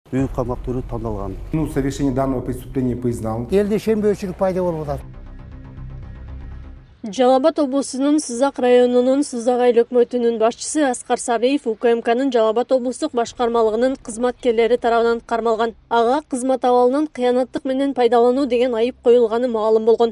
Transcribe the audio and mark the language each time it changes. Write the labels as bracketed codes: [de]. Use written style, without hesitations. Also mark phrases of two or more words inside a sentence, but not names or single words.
[ky] үй камак түрү тандалган. [ru] Совершение данного преступления признал. [ky] Элде шембөөчүлүк пайда болуп атат. Жалал Абад облусунун Сызак районунун Сызак айыл өкмөтүнүн башчысы Аскар Сариев УКМКнын Жалал Абад облустук башкармалыгынын кызматкерлери тарабынан кармалган. Ага кызмат абалынын кыянаттык менен пайдалануу деген айып коюлганы маалым болгон.